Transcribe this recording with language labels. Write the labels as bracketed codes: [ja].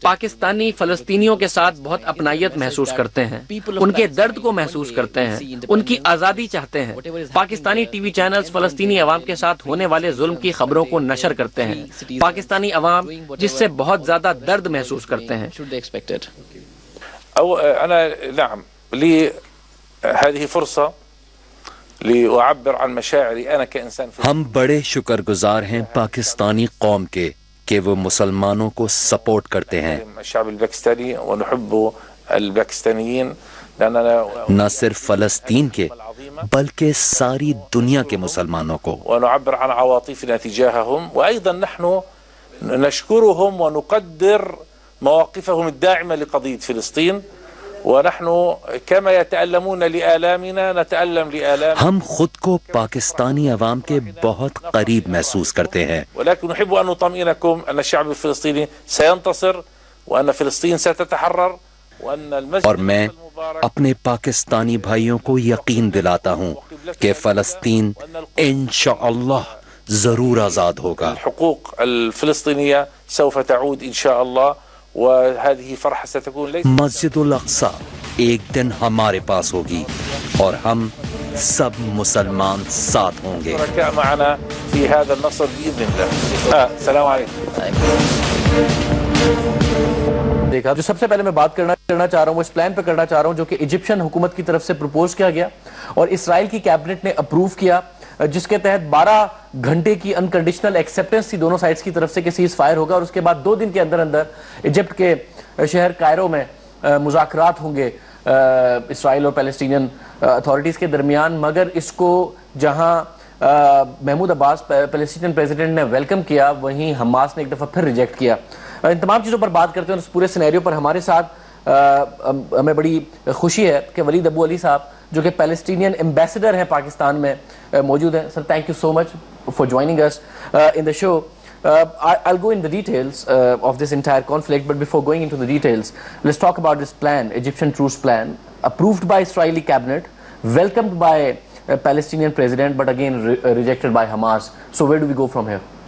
[ur] پاکستانی فلسطینیوں کے ساتھ بہت اپنائیت محسوس کرتے ہیں، ان کے درد کو محسوس کرتے ہیں، ان کی آزادی چاہتے ہیں. پاکستانی ٹی وی چینلز فلسطینی عوام کے ساتھ ہونے والے ظلم کی خبروں کو نشر کرتے ہیں. پاکستانی عوام جس سے بہت زیادہ درد محسوس کرتے ہیں. [en] Should they expect it? [ar] أو أنا نعم لي هذه فرصة لأعبر عن مشاعري أنا كإنسان فلسطيني. [ur] ہم بڑے شکر گزار ہیں پاکستانی قوم کے کہ وہ مسلمانوں کو سپورٹ کرتے ہیں. [ar] الشعب الباكستاني ونحب الباكستانيين لأننا [ur] نہ صرف فلسطین کے بلکہ ساری دنیا کے مسلمانوں کو. [ar] ونعبر عن عواطفنا تجاههم. وأيضا نحن نشكرهم ونقدر مواقفهم الداعمة لقضية فلسطين. ونحن كما يتألمون لآلامنا نتألم لآلام. [ur] ہم خود کو پاکستانی عوام کے بہت قریب محسوس کرتے ہیں. [ar] ولكن نحب أن نطمئنكم أن الشعب الفلسطيني سينتصر وأن فلسطين ستتحرر وأن المسجد [ur] اور میں اپنے پاکستانی بھائیوں کو یقین دلاتا ہوں کہ فلسطین انشاءاللہ ضرور آزاد ہوگا. [ar] الحقوق الفلسطينية سوف تعود إن شاء الله. وهذه فرحة ستكون ليس [ur] مسجد الاقصی ایک دن ہمارے پاس ہوگی اور ہم سب مسلمان ساتھ ہوں گے. [ar] شركاء معنا في هذا النصر بإذن الله. السلام عليكم. [ur] دیکھا جو سب سے پہلے میں بات کرنا چاہ رہا ہوں وہ اس پلان پہ کرنا چاہ رہا ہوں جو کہ ایجپشن حکومت کی طرف سے پروپوز کیا گیا اور اسرائیل کی کیبنٹ نے اپروو کیا، جس کے تحت 12 گھنٹے کی انکنڈیشنل ایکسیپٹنس تھی دونوں سائڈز کی طرف سے کہ سیز فائر ہوگا اور اس کے بعد 2 دن کے اندر اندر ایجپٹ کے شہر کائرو میں مذاکرات ہوں گے اسرائیل اور پیلسٹینین اتھارٹیز کے درمیان. مگر اس کو جہاں محمود عباس پیلسٹینین پریزیڈنٹ نے ویلکم کیا وہیں حماس نے ایک دفعہ پھر ریجیکٹ کیا. ان تمام چیزوں پر بات کرتے ہیں اور اس پورے سینیریو پر ہمارے ساتھ ہمیں بڑی خوشی ہے کہ ولید ابو علی صاحب جو کہ پیلسٹینین ایمبیسڈر ہیں پاکستان میں موجود ہیں. [en] Sir thank you so much for joining us in the show. I'll go in the details of this entire conflict, but before going into the details, let's talk about this plan, Egyptian truce plan, approved by Israeli cabinet, welcomed by Palestinian president, but again rejected by Hamas. So where do we go from here?